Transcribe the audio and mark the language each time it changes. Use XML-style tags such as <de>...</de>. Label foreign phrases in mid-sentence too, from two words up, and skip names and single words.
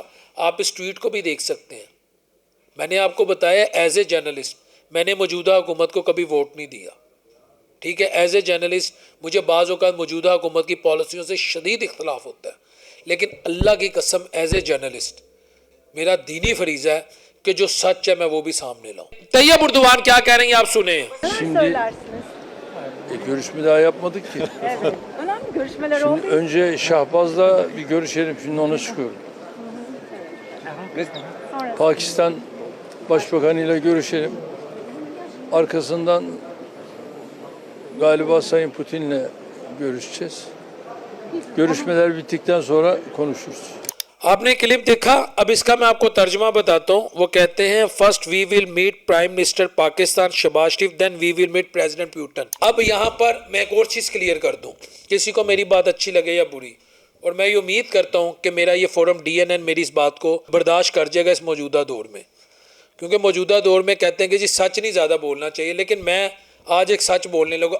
<ur>آپ اس ٹویٹ کو بھی دیکھ سکتے ہیں۔ میں نے آپ کو بتایا</ur> <en>as a journalist,</en> <ur>میں نے موجودہ حکومت کو کبھی ووٹ نہیں دیا، ٹھیک ہے.</ur> <en>as a journalist</en> <ur>مجھے بعض اوقات موجودہ حکومت کی پالیسیوں سے شدید اختلاف ہوتا ہے، لیکن اللہ کی قسم</ur> <en>as a journalist</en> <ur>میرا دینی فریضہ ہے کہ جو سچ ہے میں وہ بھی سامنے لاؤں. طیب اردوان کیا کہہ رہی ہیں آپ سنے.</ur> <tr>Görüşme daha yapmadık ki. Evet. Önemli görüşmeler oldu. Şimdi önce Şahbaz'la bir görüşelim. Şimdi ona çıkıyorum. Sonra Pakistan Başbakanı ile görüşelim. Arkasından galiba Sayın Putin'le görüşeceğiz. Görüşmeler bittikten sonra konuşuruz.</tr> <ur>آپ نے کلپ دیکھا، اب اس کا میں آپ کو ترجمہ بتاتا ہوں. وہ کہتے ہیں</ur> <en>first we will meet Prime Minister Pakistan Shehbaz Sharif, then we will meet President Putin.</en> <ur>اب یہاں پر میں ایک اور چیز کلیئر کر دوں، کسی کو میری بات اچھی لگے یا بری، اور میں یہ امید کرتا ہوں کہ میرا یہ فورم DNN میری اس بات کو برداشت کر جائے گا اس موجودہ دور میں، کیونکہ موجودہ دور میں کہتے ہیں کہ جی سچ نہیں زیادہ بولنا چاہیے، لیکن میں آج ایک سچ بولنے لگا.</ur>